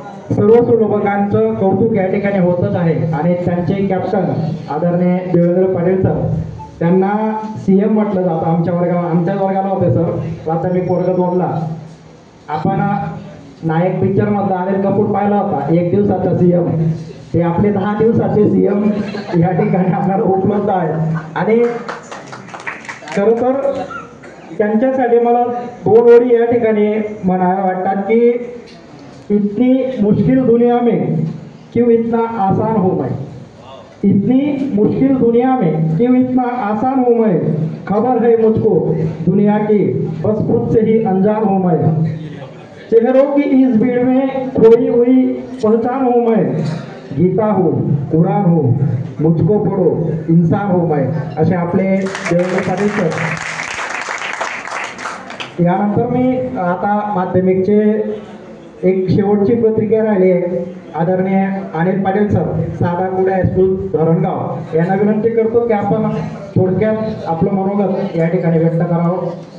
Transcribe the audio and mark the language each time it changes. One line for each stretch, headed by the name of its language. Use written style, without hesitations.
Marathi: सर्व सुलभकांचं कौतुक या ठिकाणी होतच आहे आणि त्यांचे कॅप्टन आदरणीय देवेंद्र पाटील सर, त्यांना CM म्हटलं जातं. आमच्याच वर्गाला होते सर, प्राथमिक वर्ग 2ला. आपण नायक पिक्चर मधला अनिल कपूर पाहिला होता, 1 दिवसाचा CM. ते आपले 10 दिवसाचे CM या ठिकाणी आपल्याला उपलब्ध आहे. आणि खरं तर त्यांच्यासाठी मला 2 ओळी या ठिकाणी म्हणाव्या वाटतात की
Hindi: इतनी मुश्किल दुनिया में क्यों इतना आसान हो मैं, इतनी मुश्किल दुनिया में क्यों इतना आसान हूँ मैं, खबर है मुझको दुनिया की बस खुद से ही अनजान हूँ मैं, चेहरों की इस भीड़ में खोई हुई पहचान हूँ मैं, गीता हो कुराण हो मुझको पढो इंसान हो मैं.
Marathi: असे आपले देवेंद्र पाटील सर. यानंतर मी आता माध्यमिकचे एक शेवटची प्रतिक्रिया राहिली आहे. आदरणीय अनिल पाटील सर, साधा कुडे हायस्कूल धरणगाव, यांना विनंती करतो की आपण थोडक्यात आपलं मनोगत या ठिकाणी व्यक्त करावं.